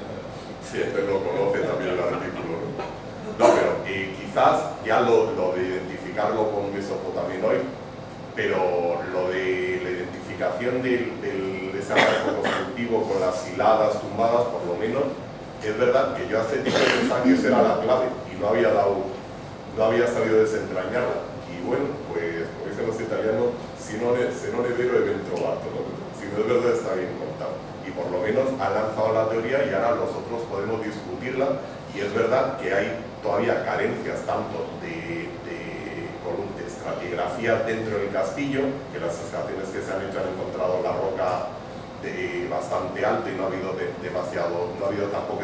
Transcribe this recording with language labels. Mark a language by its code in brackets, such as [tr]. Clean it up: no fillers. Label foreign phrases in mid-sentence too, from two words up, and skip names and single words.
[es] siempre lo conoce también el artículo. No, pero quizás ya lo de identificarlo con Mesopotamia hoy, pero lo de la identificación del desarrollo constructivo con las hiladas tumbadas, por lo menos, es verdad que yo hace tiempo pensaba que esa era la clave y no había sabido desentrañarla. Y bueno, pues como dicen los italianos, [it] se non è vero è ben trovato, [es] ¿no? Si no es verdad está bien contado. Y por lo menos ha lanzado la teoría y ahora nosotros podemos discutirla, y es verdad que hay todavía carencias tanto de estratigrafía dentro del castillo, que las excavaciones que se han hecho han encontrado la roca bastante alta y no ha habido tampoco